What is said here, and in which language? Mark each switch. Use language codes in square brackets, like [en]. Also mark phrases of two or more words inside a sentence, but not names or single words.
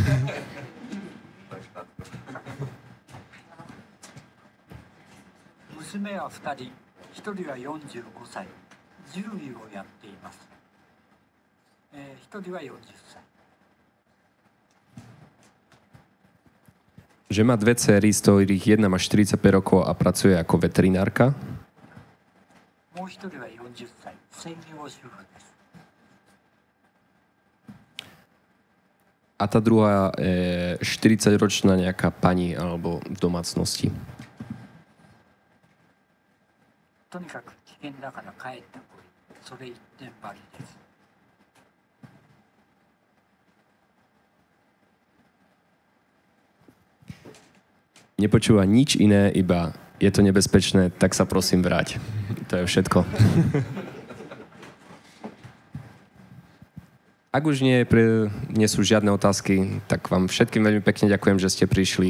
[ja] Musíme は2人、1人は45歳、獣医をやっています。1人は40歳。 [sk] Že má dve céry, z ktorých jedna má 45 rokov a pracuje ako veterinárka. [ja] もう1人は40歳、専業主婦です。 [sk] A tá druhá je 40-ročná nejaká pani alebo v domácnosti. [ja] とにかく危険だから帰ってこい。それ一点張りです。 [sk] Nepočúva nič iné, iba je to nebezpečné, tak sa prosím vráť. To je všetko. Ak už nie sú žiadne otázky, tak vám všetkým veľmi pekne ďakujem, že ste prišli.